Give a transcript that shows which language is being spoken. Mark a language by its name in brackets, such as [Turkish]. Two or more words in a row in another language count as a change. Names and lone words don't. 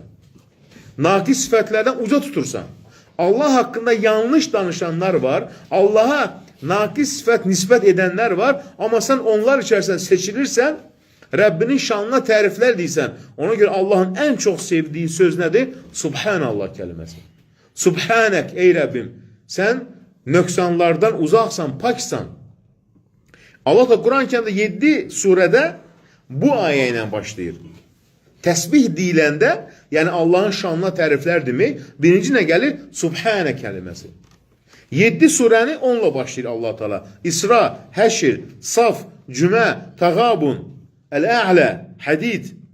[Azerbaijani] Nakis sıfatlardan uca tutursan. Allah hakkında yanlış danışanlar var. [Turkish] Allah'a nakis sıfat nispet edenler var. Ama sen onlar içerisinde seçilirsen [Azerbaijani] Rabbinin şanına təriflər deysən. [Turkish] Ona göre Allah'ın en çok sevdiği söz nedir? Subhanallah kelimesi. [Azerbaijani] Subhanek ey Rabbim Sən nöqsanlardan uzaqsan, paksan. Allah da Quran-Kərimdə 7 surədə bu ayə ilə başlayır. Təsbih deyiləndə, yəni Allahın şanına təriflər demək, birinci nə gəlir? Subhanə kəlməsi. 7 surəni onunla başlayır Allah Teala. İsra, Həşr, Saf, Cümə, Təğabun, Əl-Ə'lə, Hədid.